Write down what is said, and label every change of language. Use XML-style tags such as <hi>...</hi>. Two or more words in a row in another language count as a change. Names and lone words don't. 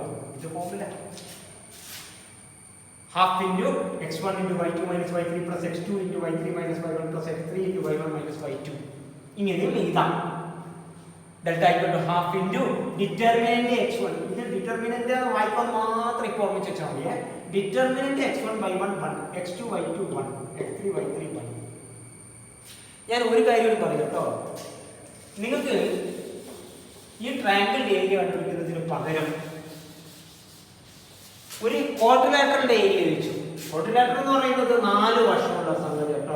<en>ഇത് formula half into x1 into y2 minus y3 plus x2 into y3 minus y1 plus x3 into y1 minus y2.</en> <ml>ഇങ്ങനെയും എഴുതാം.</ml> <en>Delta equal to half into determinant x1.</en> <ml>ഇത് ഡിറ്റർമിനന്റ് വായിക്കാൻ മാത്രം ഇപ്പോൾ ഓർമ്മിച്ച് വെച്ചാൽ മതിയെ.</ml> <en>Determinant x1 y1 1 x2 y2 1 x3 y3 1.</en> <ml>ഞാൻ ഒരു കാര്യം പറയും കേട്ടോ. നിങ്ങൾക്ക് ഈ</ml> <en>triangle-ന്റെ area</en> <ml>കണ്ടുപിടിക്കുന്നതിന് പകരം ഒരു</ml> <en>quadrilateral-ന്റെ area</en> <ml>ചോദിച്ചു. ക്വാഡ്രിലാറ്ററൽ എന്ന് പറയുന്നത് 4 വർഷമുള്ള സംഗതി കേട്ടോ.</ml>